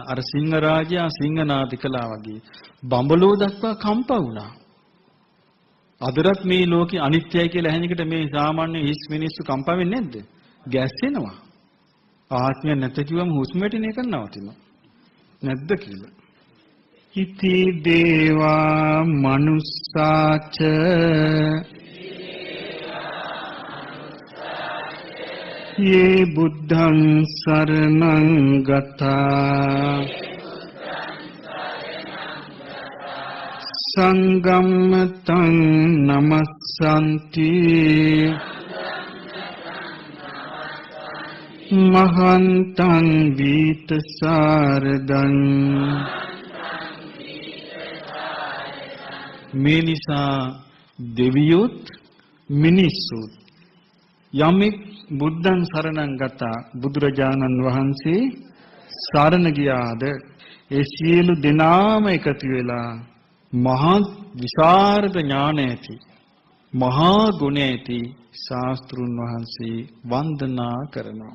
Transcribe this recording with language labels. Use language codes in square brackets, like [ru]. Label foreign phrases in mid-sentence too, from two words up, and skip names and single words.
[si] අර සිංහරාජයා සිංහනාද කළා වගේ බඹලෝ දක්වා කම්පා වුණා. අදරත් මේ ලෝකේ අනිත්‍යයි කියලා ඇහෙන එකට මේ සාමාන්‍ය හිස් මිනිස්සු කම්පා වෙන්නේ නැද්ද? ගැස්සෙනවා. ආත්මය නැත කිව්වම හුස්ම වැටෙන එක නවතිනවා. නැද්ද කියලා. [pi] ඉති දේවා මනුස්සාච යේ බුද්ධං සරණං ගතා සංගම්මතං නමස්සන්ති මහන්තං වීතසාරදං. [si] මේ නිසා දෙවියොත් මිනිස්සුත් යමෙක් [pi] බුද්ධං සරණං ගතා [si] බුදුරජාණන් වහන්සේ සරණ ගියාද ඒ සියලු දෙනාම එකතු වෙලා මහා විශාරද ඥාන ඇති මහා ගුණ ඇති ශාස්ත්‍රුන් වහන්සේ වන්දනා කරනවා.